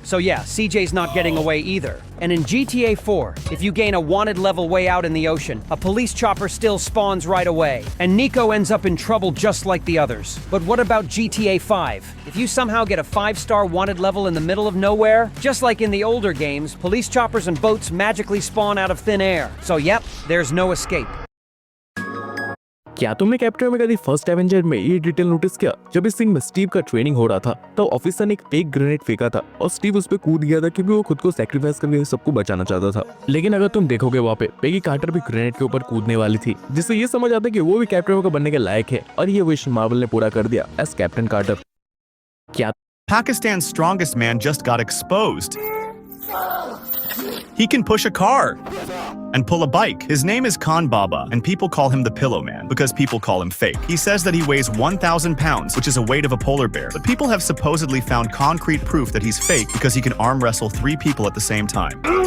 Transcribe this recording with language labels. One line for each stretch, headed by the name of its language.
English: So yeah, CJ's not getting away either. And in GTA 4, if you gain a wanted level way out in the ocean, a police chopper still spawns right away. And Nico ends up in trouble just like the others. But what about GTA 5? If you somehow get a 5-star wanted level in the middle of nowhere, just like in the older games, police choppers and boats magically spawn out of thin air. So yep, there's no escape.
Hindi: क्या तुमने captain में कभी first Avenger में ये detail notice किया? जब इस scene में स्टीव का ट्रेनिंग हो रहा था तो ऑफिसर ने एक फेक ग्रेनेड फेंका था और स्टीव उस पे कूद गया था क्योंकि वो खुद को सैक्रिफाइस करके सबको बचाना चाहता था। लेकिन अगर तुम देखोगे वहाँ पे पेगी कार्टर भी ग्रेनेड के ऊपर कूदने वाली थी, जिससे ये समझ आता है कि वो भी कैप्टन अमेरिका बनने के लायक है और ये विश मार्वल ने पूरा कर दिया एज कैप्टन कार्टर। क्या
English: Pakistan's strongest man just got exposed. He can push a car and pull a bike. His name is Khan Baba, and people call him the Pillow Man because people call him fake. He says that he weighs 1,000 pounds, which is a weight of a polar bear. But people have supposedly found concrete proof that he's fake because he can arm wrestle 3 people at the same time.